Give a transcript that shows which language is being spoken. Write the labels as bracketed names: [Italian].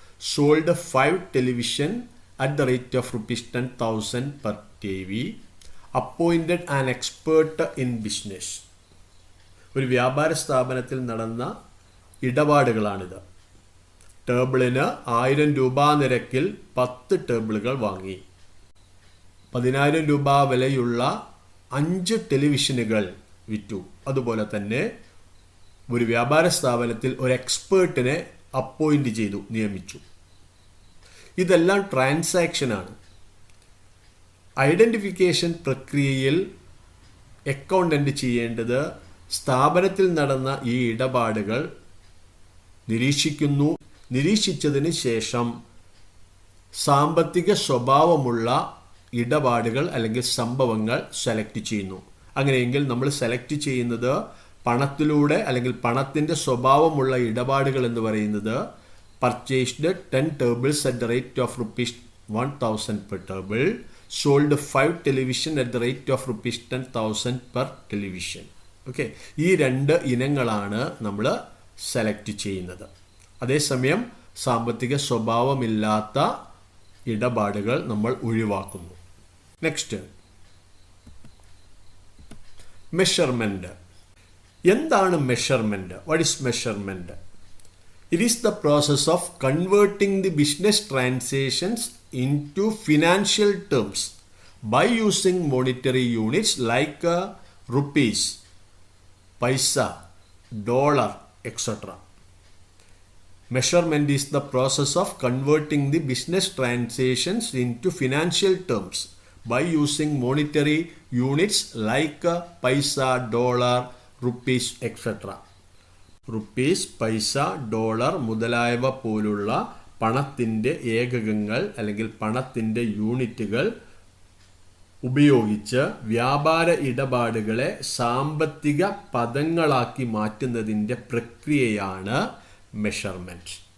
[English] Sold 5 television at the rate of rupees 10,000 per TV. Appointed an expert in business. [Malayalam] ഒരു വ്യാപാര സ്ഥാപനത്തിൽ നടന്ന ഇടപാടുകളാണിത്. ടേബിളിന് 1000 രൂപ നിരക്കിൽ 10 ടേബിളുകൾ വാങ്ങി. 10,000 രൂപ വിലയുള്ള 5 ടെലിവിഷനുകൾ വിറ്റു. അതുപോലെ തന്നെ ഒരു വ്യാപാര സ്ഥാപനത്തിൽ ഒരു എക്സ്പേർട്ടിനെ അപ്പോയിൻ്റ് ചെയ്തു, നിയമിച്ചു. ഇതെല്ലാം ട്രാൻസാക്ഷനാണ്. ഐഡൻറ്റിഫിക്കേഷൻ പ്രക്രിയയിൽ അക്കൗണ്ടൻ്റ് ചെയ്യേണ്ടത് സ്ഥാപനത്തിൽ നടന്ന ഈ ഇടപാടുകൾ നിരീക്ഷിക്കുന്നു. നിരീക്ഷിച്ചതിന് ശേഷം സാമ്പത്തിക സ്വഭാവമുള്ള ഇടപാടുകൾ അല്ലെങ്കിൽ സംഭവങ്ങൾ സെലക്ട് ചെയ്യുന്നു. അങ്ങനെയെങ്കിൽ നമ്മൾ സെലക്ട് ചെയ്യുന്നത് പണത്തിലൂടെ അല്ലെങ്കിൽ പണത്തിൻ്റെ സ്വഭാവമുള്ള ഇടപാടുകൾ എന്ന് പറയുന്നത് [English] Purchased 10 tables at the rate of rupees 1000 per table, sold 5 television at the rate of rupees 10,000 per television. [Malayalam] Okay, ഈ 2 ഇനങ്ങളാണ് നമ്മൾ സെലക്ട് ചെയ്യുന്നത്. അതേസമയം സാമ്പത്തിക സ്വഭാവമില്ലാത്ത ഇടപാടുകൾ നമ്മൾ ഒഴിവാക്കുന്നു. [English] Next, measurement. [Malayalam] എന്താണ് measurement? [English] What is measurement? It is the process of converting the business transactions into financial terms by using monetary units like rupees, paisa, dollar, etc. Measurement is the process of converting the business transactions into financial terms by using monetary units like paisa, dollar, rupees, etc. [Malayalam] Rupees, പൈസ, dollar മുതലായവ പോലുള്ള പണത്തിൻ്റെ ഏകകങ്ങൾ അല്ലെങ്കിൽ പണത്തിൻ്റെ യൂണിറ്റുകൾ ഉപയോഗിച്ച് വ്യാപാര ഇടപാടുകളെ സാമ്പത്തിക പദങ്ങളാക്കി മാറ്റുന്നതിൻ്റെ പ്രക്രിയയാണ് മെഷർമെൻറ്റ്.